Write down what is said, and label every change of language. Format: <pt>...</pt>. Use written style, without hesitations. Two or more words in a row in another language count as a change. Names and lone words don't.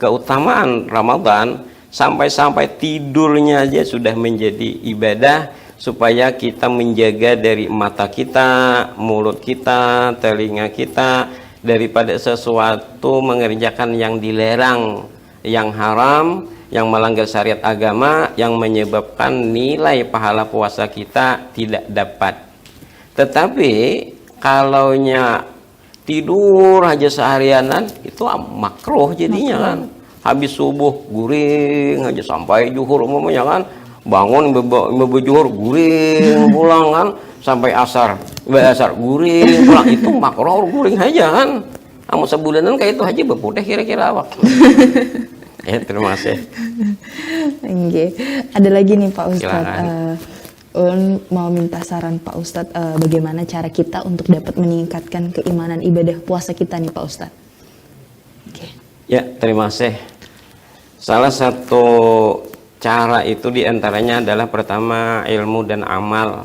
<id>Keutamaan Ramadan sampai-sampai tidurnya aja sudah menjadi ibadah, supaya kita menjaga dari mata kita, mulut kita, telinga kita daripada sesuatu mengerjakan yang dilarang, yang haram, yang melanggar syariat agama, yang menyebabkan nilai pahala puasa kita tidak dapat. Tetapi kalaunya tidur aja seharianan itu makruh jadinya kan.</id> <bjn>Habis subuh guring aja sampai zuhur umumnya kan, bangun zuhur guring pulang kan, sampai asar guring pulang, itu makruh guring aja kan. Kamu sebulanan kayak itu aja berputih kira-kira awak.</bjn> <id>Ya, terima kasih. Ada lagi nih Pak Ustadz, mau minta saran Pak Ustadz, bagaimana cara kita untuk dapat meningkatkan keimanan ibadah puasa kita nih Pak Ustadz? Ya, terima kasih. Salah satu cara itu diantaranya adalah pertama ilmu dan amal.</id>